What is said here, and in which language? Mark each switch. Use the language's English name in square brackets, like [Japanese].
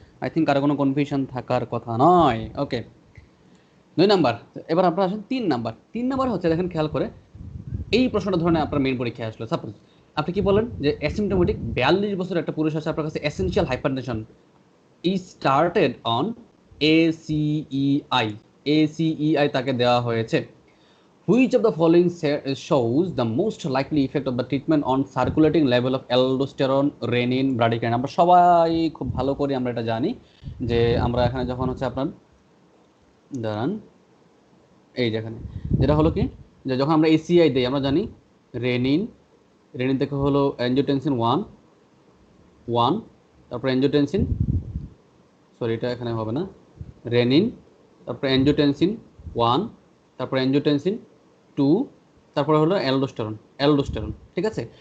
[Bangla] I think কারো কোনো confusion থাকার কথা নয়। ওকে, 2 নাম্বার। এবার আপনারা আসেন 3 নাম্বার। 3 নাম্বার হচ্ছে দেখেন খেয়াল করে, এই প্রশ্নটা ধরনের আপনার মেইন পরীক্ষায় আসলো, সাপোজ আপনি কি বলেন যে অ্যাসিমটোমেটিক 42 বছর একটা পুরুষ আছে, আপনার কাছে essential hypertension [English] is started on ACEI, [Bangla] ACEI তাকে দেওয়া হয়েছে। [English] Which of the following shows the most likely effect of the treatment on circulating level of aldosterone, renin, bradykinin? [Bangla] আমরা সবাই খুব ভালো করে আমরা এটা জানি যে আমরা এখানে যখন হচ্ছে আপনার দাঁড়ান এই যেখানে যেটা হলো কি যে যখন আমরা ACEI দেই আমরা জানি রেনিন, রেনিন থেকে হলো অ্যাঞ্জিওটেনসিন 1, তারপর অ্যাঞ্জিওটেনসিন, সরি এটা এখানে হবে না, রেনিন, তারপর অ্যাঞ্জিওটেনসিন 1, তারপর অ্যাঞ্জিওটেনসিন 2, তারপরে হলো অ্যালডোস্টেরন, ঠিক আছে।